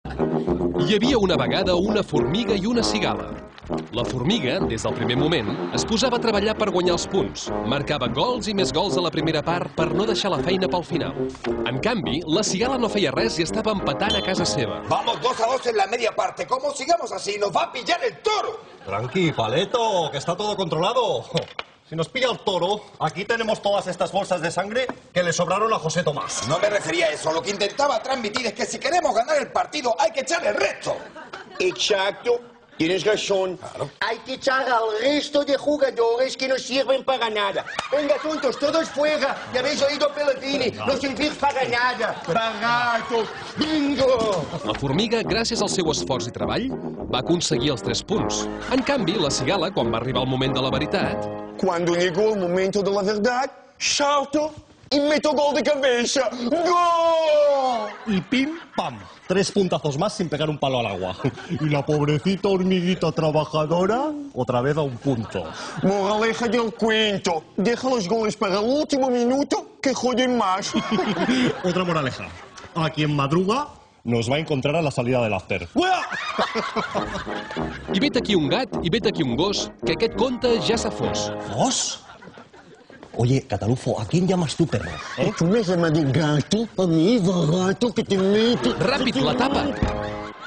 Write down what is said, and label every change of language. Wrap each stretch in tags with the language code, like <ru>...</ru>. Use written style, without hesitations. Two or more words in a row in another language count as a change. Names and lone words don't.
<ca>Hi havia una vegada una formiga i una cigala. La formiga, des del primer moment, es posava a treballar per guanyar els punts. Marcava gols i més gols a la primera part per no deixar la feina pel final. En canvi, la cigala no feia res i estava empatant a casa seva.</ca> <es>Vamos 2-2 en la media parte. ¿Cómo sigamos así? ¡Nos va a pillar el toro! Tranqui, Paleto, que está todo controlado. Si nos pilla el toro, aquí tenemos todas estas bolsas de sangre que le sobraron a José Tomás. No me refería a eso. Lo que intentaba transmitir es que si queremos ganar el partido hay que echar el resto. Exacto. Tienes razón. Claro. Hay que echar al resto de jugadores que no sirven para nada. Venga, tontos, todos fuera. Ya habéis oído Pellegrini. No servir para nada. Baratos. Bingo!</es> <ca>La formiga, gràcies al seu esforç i treball, va aconseguir els 3 punts. En canvi, la cigala, quan va arribar el moment de la veritat...</ca> <es>Cuando llegó el momento de la verdad, salto y meto gol de cabeza. ¡Gol! Y pim, pam. 3 puntazos más sin pegar un palo al agua. Y la pobrecita hormiguita trabajadora, otra vez a un punto. Moraleja del cuento. Deja los goles para el último minuto que joden más. Otra moraleja. A quien madruga nos va a encontrar a la salida del after.</es> <ca>I vet aquí un gat i vet aquí un gos, que aquest conte ja s'ha fos.</ca> <es>¿Vos? Oye, Catalufo, ¿a quién llamas tú, perro? ¿Tú me llamas de gato? A mí, barato, que te meto...</es> <ca>Ràpid, la tapa!</ca>